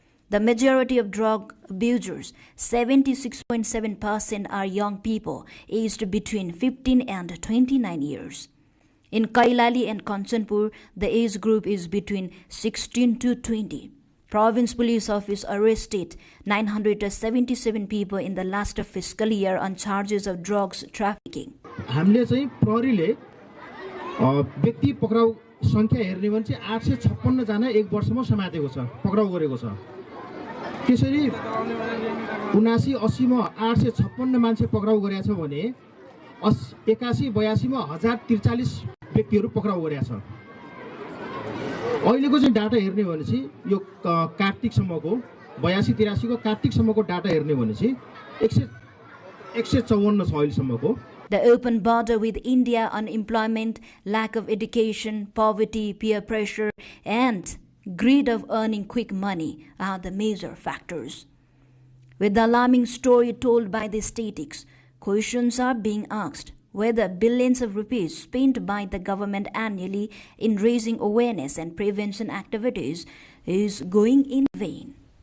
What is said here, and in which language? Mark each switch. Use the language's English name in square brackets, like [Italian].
[English] The majority of drug abusers, 76.7%, are young people aged between 15 and 29 years. In Kailali and Kanchanpur, the age group is between 16 to 20. Province Police Office arrested 977 people in the last fiscal year on charges of drugs trafficking. [Nepali] हामीले चाहिँ प्रहरीले व्यक्ति पक्राउ संख्या हेर्ने भने चाहिँ 856 जना एक वर्षमा समातेको छ, पक्राउ गरेको छ। त्यसरी 79-80 मा 856 मान्छे पक्राउ गरेका छ भने 81-82 मा 1043 व्यक्तिहरू पक्राउ गरेका छ। अहिलेको चाहिँ डाटा हेर्ने भने चाहिँ यो कार्तिकसम्मको 82-83 को कार्तिकसम्मको डाटा हेर्ने भने चाहिँ 154 छ अहिलेसम्मको। [English] The open border with India, unemployment, lack of education, poverty, peer pressure, and greed of earning quick money are the major factors. With the alarming story told by the statistics, questions are being asked whether billions of rupees spent by the government annually in raising awareness and prevention activities is going in vain.